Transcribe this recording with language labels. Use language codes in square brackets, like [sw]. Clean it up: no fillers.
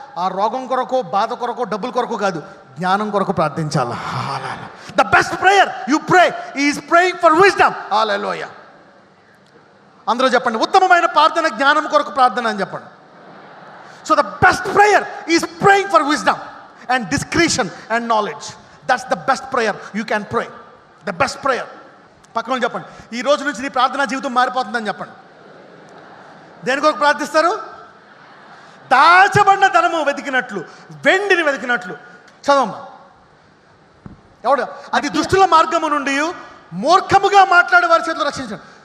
[te] ఆ రోగం కొరకు, బాధ కొరకు, డబ్బుల కొరకు కాదు, జ్ఞానం కొరకు ప్రార్థించాలి. [en] The best prayer you pray is praying for wisdom. Hallelujah. [te] అందరూ చెప్పండి, ఉత్తమమైన ప్రార్థన జ్ఞానం కొరకు ప్రార్థన అని చెప్పండి. [en] So the best prayer is praying for wisdom and discretion and knowledge. That's the best prayer you can pray. The best prayer. [te] పక్కన చెప్పండి, ఈ రోజు నుంచి నీ ప్రార్థనా జీవితం మారిపోతుందని చెప్పండి. దేని కొరకు ప్రార్థిస్తారు? దాచబడిన ధనము వెతికినట్లు, వెండిని వెతికినట్లు. చదవమ్మా. ఎవడు? అది దుష్టుల మార్గము నుండి మూర్ఖముగా మాట్లాడే వారి చేతులు రక్షించండి.